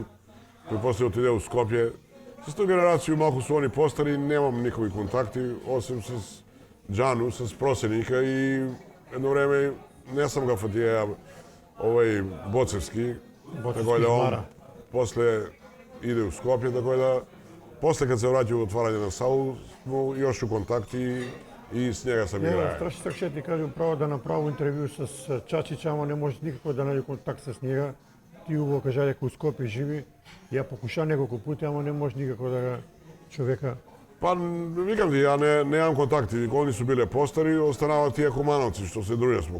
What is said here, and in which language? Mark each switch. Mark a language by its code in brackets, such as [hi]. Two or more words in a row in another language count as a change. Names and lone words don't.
[mk] Кој после отиде у Скопје. С тој генерација малку со они постари немам никови контакти, осим с Џану, с Просеника и едно време не сам го фатија овој Боцевски, така да он после иде у Скопје, така да после кога се враќа во отварање на салу, смо још у контакти и с njega sam igraja. Страшно така ще ти кажем право да направо интервју с Чачича, ама не може никако да најде контакт с njega. Ти убаво кажа дека у Скопје живи. Ја покуша неколку пати, ама не може никако да ga човека. Па, викам ти, ја немам контакти. Они су биле постари, останаваат тие Кумановци, што се дружи смо.